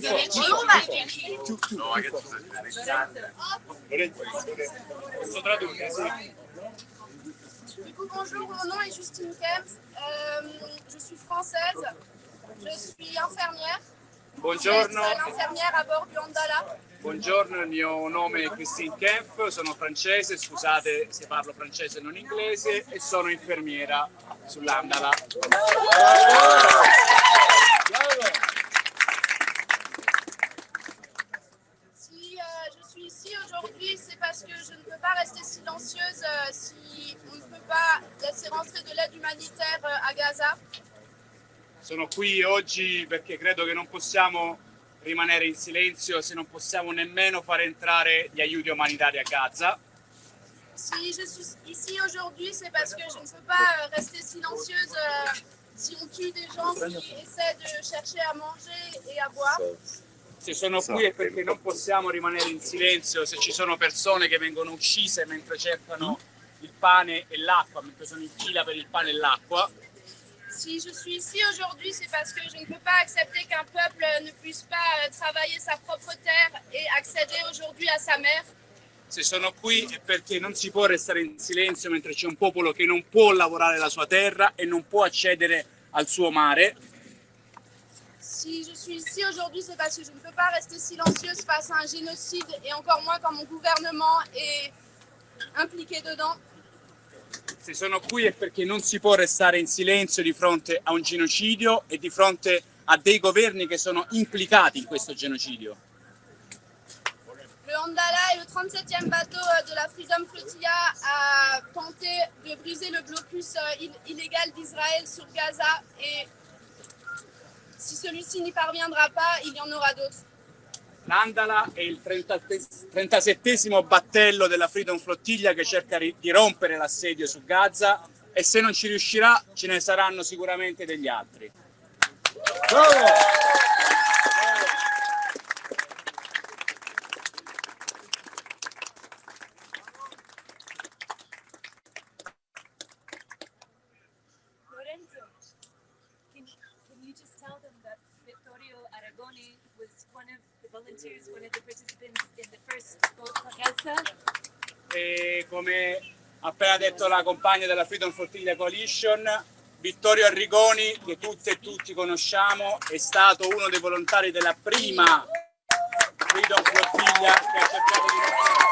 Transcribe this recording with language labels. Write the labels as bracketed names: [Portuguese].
[French] Bonjour, Du coup, bonjour, mon nom est Justine Kempf, je suis française, je suis infirmière. [Italian] Buongiorno. [French] Je suis infirmière à bord du Handala. [Italian] Buongiorno, il mio nome è Christine Kempf, sono francese, scusate se parlo francese e non inglese, e sono infermiera sull'Handala. [French] Si je suis ici aujourd'hui, c'est parce que je ne peux pas rester silencieuse si on ne peut pas laisser rentrer de l'aide humanitaire à Gaza. [Italian] Sono qui oggi perché credo che non possiamo rimanere in silenzio se non possiamo nemmeno far entrare gli aiuti umanitari a Gaza. [French] Si je suis ici aujourd'hui, c'est parce que je ne peux pas rester silencieuse si on tue des gens qui essaient de chercher à manger et à boire. [Italian] Se sono qui è perché non possiamo rimanere in silenzio se ci sono persone che vengono uccise mentre cercano il pane e l'acqua, mentre sono in fila per il pane e l'acqua. [French] Si je suis ici aujourd'hui, c'est parce que je ne peux pas accepter qu'un peuple ne puisse pas travailler sa propre terre et accéder aujourd'hui à sa mère. [Italian] Se sono qui è perché non si può restare in silenzio mentre c'è un popolo che non può lavorare la sua terra e non può accedere al suo mare. [French] Si je suis ici aujourd'hui, c'est parce que je ne peux pas rester silencieuse face à un génocide et encore moins quand mon gouvernement est impliqué dedans. [Italian] Se sono qui è perché non si può restare in silenzio di fronte a un genocidio e di fronte a dei governi che sono implicati in questo genocidio. [French] Le Handala est le 37e bateau de la Freedom Flotilla a tenté de briser le blocus illégal d'Israël sur Gaza et si celui-ci n'y parviendra pas, il y en aura d'autres. [Italian] L'Handala è il 37esimo battello della Freedom Flotilla che cerca di rompere l'assedio su Gaza e se non ci riuscirà ce ne saranno sicuramente degli altri. Bravo! [English] Lorenzo, can you just tell them that Vittorio Aragoni was one of the volunteers, one of the participants in the first boat for Gaza? [Italian] E come ha appena detto la compagna della Flotilla Coalition, Vittorio Arrigoni, che tutte e tutti conosciamo, è stato uno dei volontari della prima Freedom Flotilla che ha cercato di